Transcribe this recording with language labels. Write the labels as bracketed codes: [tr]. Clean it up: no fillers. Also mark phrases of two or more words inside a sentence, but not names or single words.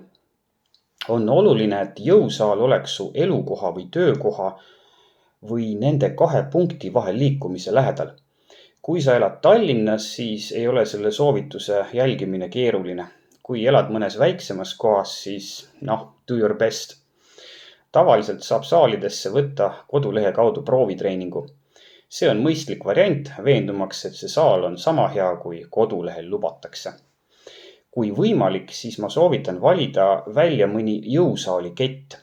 [et] On oluline, et jõusaal oleks su elukoha või töökoha või nende 2 punkti vahel liikumise lähedal. Kui sa elad Tallinnas, siis ei ole selle soovituse jälgimine keeruline. Kui elad mõnes väiksemas kohas, siis [en] do your best. [et] Tavaliselt saab saalidesse võtta kodulehe kaudu proovitreeningu. See on mõistlik variant, veendumaks, et see saal on sama hea, kui kodulehel lubatakse. Kui võimalik, siis ma soovitan valida välja mõni jõusaali kett.